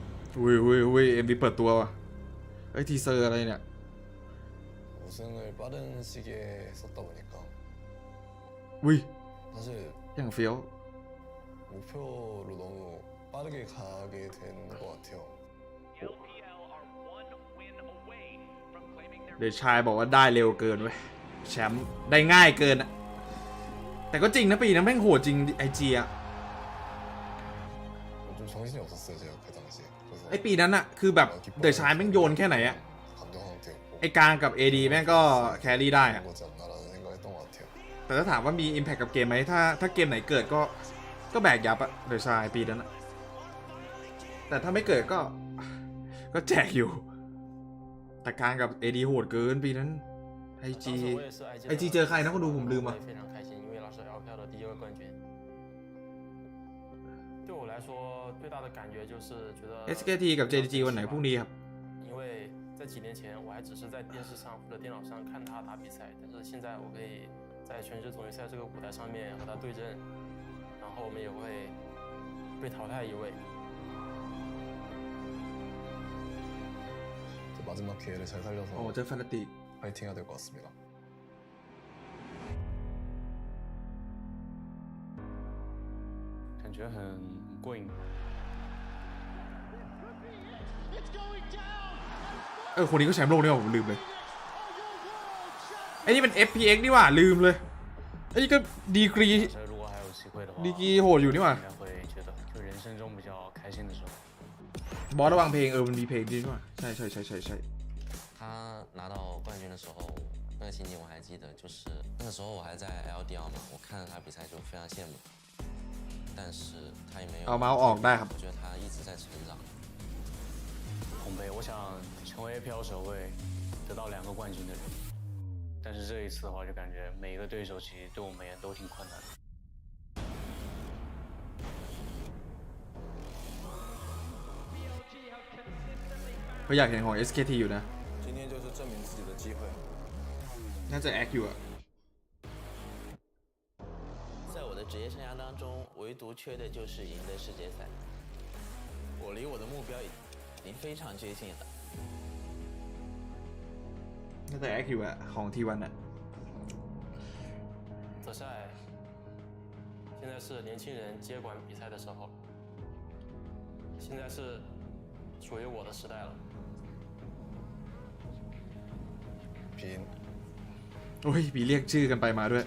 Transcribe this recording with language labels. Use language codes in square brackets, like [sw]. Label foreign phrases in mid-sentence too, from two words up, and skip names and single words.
[th] อุ้ยเอ็มดีเปิดตัวว่ะไอ้ทีเซอร์อะไรเนี่ย [ko] 우승을 빠른 시기에 썼다 보니까 [th] อุ้ย [ko] 사실 [th] อย่างเฟี้ยว [ko] 목표로 너무 빠르게 가게 된 것 같아요. [th] เดชายบอกว่าได้เร็วเกินเว้ยแชมป์ได้ง่ายเกินอะแต่ก็จริงนะปีนั้นแม่งโหดจริงไอจีอะ [ko] 좀 정신이 없었어요 제가 그 당시에. 그래서 [th] ไอปีนั้นอะคือแบบเดชายแม่งโยนแค่ไหนอะ [ko] 감동 상태였고 [th] ไอกลางกับ AD แม่งก็แครี่ได้อะ [ko] 그런 거지 않나라는 생각했던 것 같아요. [th] แต่ถ้าถามว่ามี Impact กับเกมไหมถ้าเกมไหนเกิดก็แบกยับอะเดชายปีนั้นอะแต่ถ้าไม่เกิดก็แจกอยู่แต่กลางกับ AD โหดเกินปีนั้นไอจีเจอใครนะคนดูผมลืมอ่ะSKT กับ JDG วันไหนพรุ่งนี้ครับ [zh] 因为在几年前我还只是在电视上或者电脑上看他打比赛，但是现在我可以在全职总决赛这个舞台上面和他对阵，然后我们也会被淘汰一位。 [ko] 마지막 기회를 잘 살려서 [th] เจอแฟนตาติ [ko] 파이팅 해야 될 것 같습니다. [zh] 感觉很过瘾。 [th] คนนี้ก็แชมป์โลกนี่หว่าผมลืมเลยไอ้นี่เป็น FPX นี่หว่าลืมเลยไอ้นี่ก็ดีกรีโหดอยู่นี่หว่าบอสระวังเพลงมันมีเพลงดีด้วยใช่ [zh] 他拿到冠军的时候，那个情景我还记得，就是那个时候我还在 LDL 嘛，我看着他比赛就非常羡慕，但是他也没有。 [th] เอาเมาส์ออกได้ครับ [zh] 我觉得他一直在成长。红杯，我想成为 APL 首位得到2个冠军的人，但是这一次的话，就感觉每一个对手其实对我们也都挺困难的。 [th] เขาอยากเห็นของ SKT อยู่นะ [zh] 今天就是证明自己的机会。 [th] น่าจะแอคอยู่อะ [zh] 在我的职业生涯当中，唯独缺的就是赢得世界赛。我离我的目标已经非常接近了。 [th] น่าจะแอคอยู่อะของทีวันอะ [zh] 泽赛，现在是年轻人接管比赛的时候，现在是属于我的时代了。 [ko] 빈 [th] โอ้ยมีเรียกชื่อกันไปมาด้วย